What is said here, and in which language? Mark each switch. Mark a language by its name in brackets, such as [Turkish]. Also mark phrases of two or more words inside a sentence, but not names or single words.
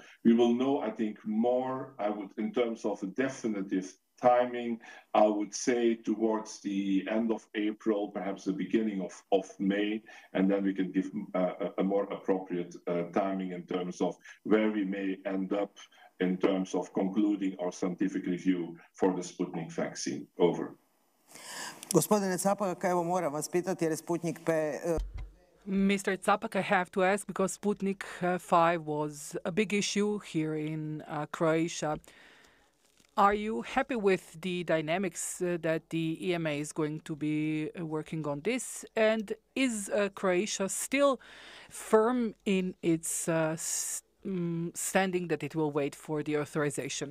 [English] We will know, I think, more, in terms of a definitive timing, I would say towards the end of April, perhaps the beginning of May, and then we can give a more appropriate timing in terms of where we may end up in terms of concluding our scientific review for the Sputnik vaccine. Over. [Croatian] Gospodine Capak, evo moram vas pitati jer je Sputnik P... [English] Mr. Capak, I have to ask, because Sputnik 5 was a big issue here in Croatia. Are you happy with the dynamics that the EMA is going to be working on this? And is Croatia still firm in its standing that it will wait for the authorization?